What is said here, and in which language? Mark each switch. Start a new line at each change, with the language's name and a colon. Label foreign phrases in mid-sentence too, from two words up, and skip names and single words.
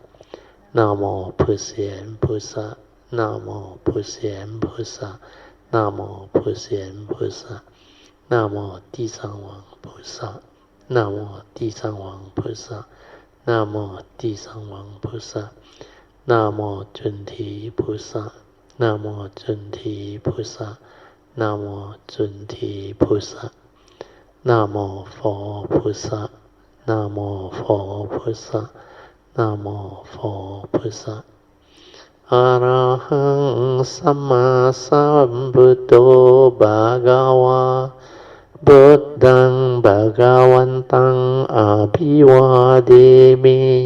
Chinese: 南无普贤菩萨，南无普贤菩萨，南无普贤菩萨，南无地藏王菩萨，南无地藏王菩萨，南无地藏王菩萨，南无准提菩萨，南无准提菩萨，南无准提菩萨，南无佛菩萨，南无佛菩萨。
Pali: นะโม佛พุทธะอะระหังสัมมาสัมพุทโธภะคะวาพุทธังภะคะวันตังอะภิวาเทมิ